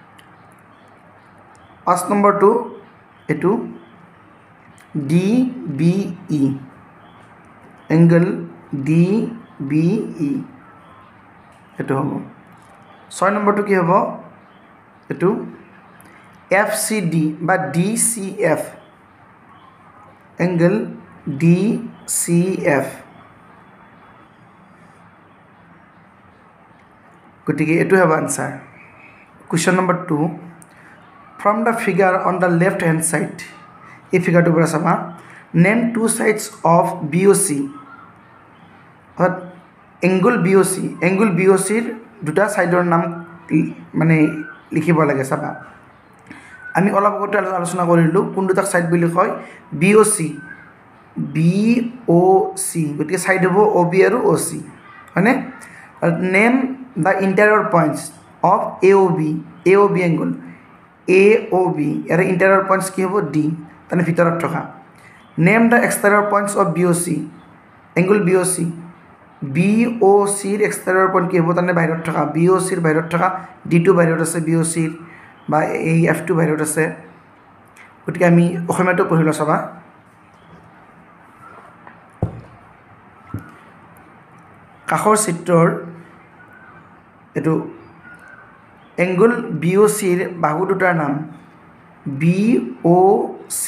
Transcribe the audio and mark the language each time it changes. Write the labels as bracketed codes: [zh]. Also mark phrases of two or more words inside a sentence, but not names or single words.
[as] 5 নম্বৰটো এইটো DBE এংগল DBE এইটো হ'ব 6 নম্বৰটো কি হ'ব এইটো FCD বা DCF [en] এংগল DCF [as] গতিকে এইটো হ'ব [en] answer question number 2 from the figure on the left hand side [as] এই ফিগাৰটো পৰা চাবা [en] name two sides of BOC [as] অর্থাৎ এংগল BOC ৰ দুটা সাইডৰ নাম মানে লিখিব লাগে চাবা আমি অলপ আগতে আলোচনা কৰিলো কোন দুটা সাইড বুলি কয় BOC গতিকে সাইড হ'ব OB আৰু OC হয়নে [en] name the interior points of AOB [as] angle AOB এর [en] interior points [as] কি হ'ব D তানে ভিতৰত থকা [en] name the exterior points of BOC [as] angle BOC ৰ [en] exterior point [as] কি হ'ব তানে বাহিৰত থকা BOC ৰ বাহিৰত থকা D2 বাহিৰত আছে BOC ৰ বা এই F2 বাহিৰত আছে গতিকে আমি অসমীয়াটো পঢ়িলো চাবা কাষৰ চিত্ৰৰ এটো এংগল BOC ৰ বাহু দুটাৰ নাম BOC